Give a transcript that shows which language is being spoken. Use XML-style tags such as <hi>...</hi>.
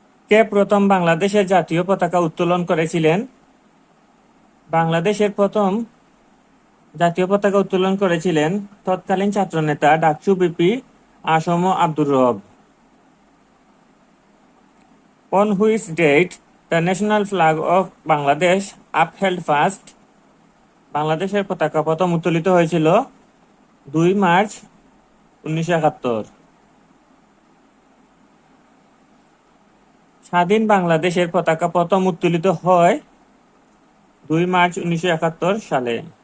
<bn>কে প্রথম বাংলাদেশের জাতীয় পতাকা উত্তোলন করেছিলেন? বাংলাদেশের প্রথম জাতীয় পতাকা উত্তোলন করেছিলেন তৎকালীন ছাত্রনেতা ডাকসু বিপি আসম আব্দুর রব।</bn> <en>On which date the national flag of Bangladesh upheld first?</en> <bn>বাংলাদেশের পতাকা প্রথম উত্তোলিত হয়েছিল 2 মার্চ 1971। স্বাধীন বাংলাদেশের পতাকা প্রথম উত্তোলিত হয় 2 মার্চ 1971 সালে।</bn>